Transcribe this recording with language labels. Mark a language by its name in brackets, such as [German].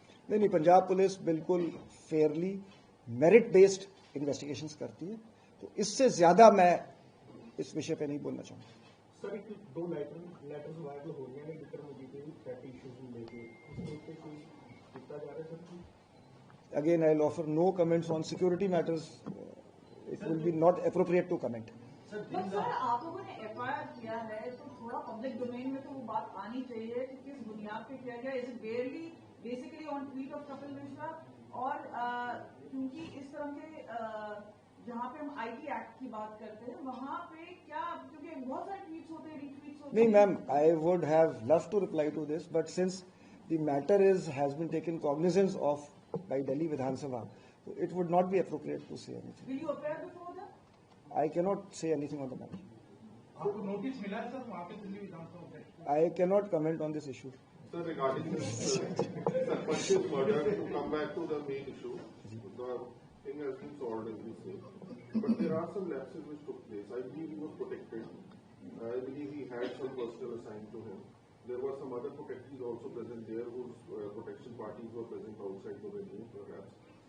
[Hindi] नहीं, पंजाब पुलिस बिल्कुल Fairlie merit based investigations करती है, तो इससे ज्यादा मैं इस विषय पे नहीं बोलना चाहूँगा। सर एक दो लेटर्स वायरल हो रही हैं विक्रम मोदी के थ्रेट इश्यूज को लेके, उसके ऊपर कोई कितना जा रहा है sir? [English] Again, I'll offer no comments on security matters. It will be not appropriate to comment. [Hindi] But sir आप लोगों ने एफआईआर किया है तो थोड़ा पब्लिक डोमेन में तो वो बात आनी चाहिए कि किस बुनियाद पे किया गया, [English] is it barely basically on tweet of Kapil Mishra, [Hindi] और क्योंकि इस तरह के जहाँ पे हम आईटी एक्ट की बात करते हैं वहाँ पे क्या, क्योंकि बहुत सारे ट्वीट्स होते हैं, रीट्वीट्स होते हैं। [English] नहीं ma'am, I would have loved to reply to this, but since the matter has been taken cognizance of by Delhi Vidhan Sabha, so it would not be appropriate to say anything. Will you appear before them? I cannot say anything on the matter. [Hindi] आपको notice मिला है sir वहाँ पे दिल्ली विधानसभा में? [English] I cannot comment on this issue. Sir, regarding this Sarpanch's murder, to come back to the main issue, the thing has been solved, as you say. But there are some lapses which took place. I believe he was protected. I believe he had some personnel assigned to him. There were some other protectees also present there whose protection parties were present outside the venue, perhaps.